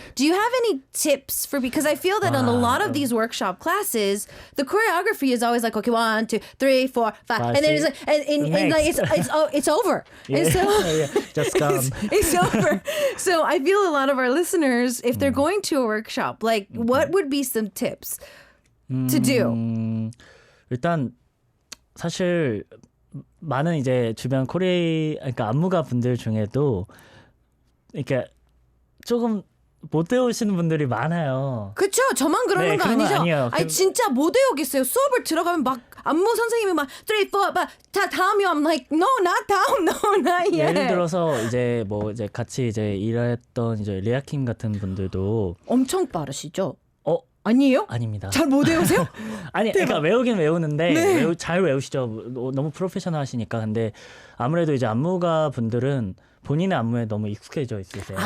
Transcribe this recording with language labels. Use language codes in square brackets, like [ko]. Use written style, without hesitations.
[en] Do you have any tips for, because I feel that in a lot of these workshop classes, the choreography is always like, okay, 1, 2, 3, 4, 5, and then it's like, it's over. Yeah. And so Just gone. it's over. So I feel a lot of our listeners, if they're going to a workshop, like what would be some tips to do? [ko] 일단 사실 많은 이제 주변 그러니까 안무가 분들 중에도 이렇게 조금 못 배우시는 분들이 많아요. 그렇죠. 저만 그러는 거 그런 건 아니죠? 아니에요. 아니 진짜 못 외우겠어요. 수업을 들어가면 막 안무 선생님이 막 3, 4, 다 다음이요. [en] I'm like, no, not [ko] 다음, [en] no, not yet. [ko] 예를 들어서 이제 뭐 이제 같이 이제 일했던 이제 리아킴 같은 분들도 엄청 빠르시죠? 아니에요? 아닙니다. 잘 못 외우세요? 아니, 그러니까 외우긴 외우는데 잘 외우시죠. 너무 프로페셔널 하시니까. 근데 아무래도 이제 안무가 분들은 본인의 안무에 너무 익숙해져 있으세요.